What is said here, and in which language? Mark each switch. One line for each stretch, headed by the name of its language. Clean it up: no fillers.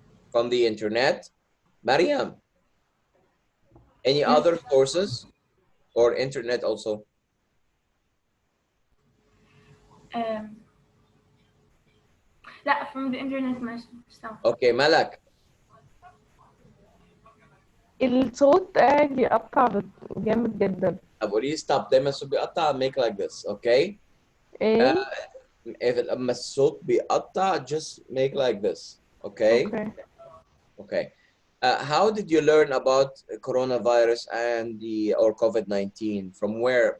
English: From the internet? Mariam, any other sources or internet also? لا from the internet ماشي. Okay, Malak.
Arabic: الصوت قاعد يقطع جامد جدا. طب قولي لي stop. دايما الصوت بيقطع
English: make like this, okay?
Arabic: ايه؟
English: if
Arabic: لما الصوت بيقطع
English: just make like this, okay? Okay. Okay. How did you learn about coronavirus and or COVID-19? From where?